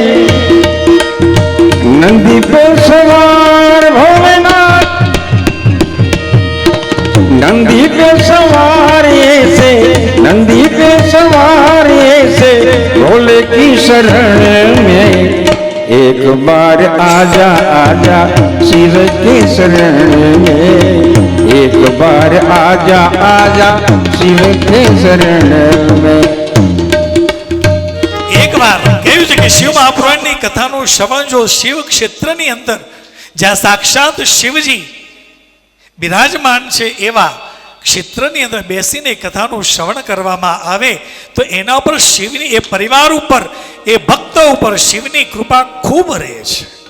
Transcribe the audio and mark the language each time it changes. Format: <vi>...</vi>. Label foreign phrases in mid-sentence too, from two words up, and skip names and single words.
<hi>नंदी पे सवार भोलेनाथ, नंदी पे सवार ऐसे, नंदी पे सवार ऐसे, भोले की शरण में एक बार आजा, शिव की शरण में एक बार आजा, शिव की शरण में.</hi> <gu>એક વાર કહ્યું છે કે શિવ મહાપુરાણની કથાનું શ્રવણ જો શિવ ક્ષેત્રની અંદર જ્યાં સાક્ષાત શિવજી બિરાજમાન છે એવા ક્ષેત્રની અંદર બેસીને કથાનું શ્રવણ કરવામાં આવે તો એના ઉપર શિવની, એ પરિવાર ઉપર, એ ભક્ત ઉપર શિવની કૃપા ખૂબ રહે છે.</gu>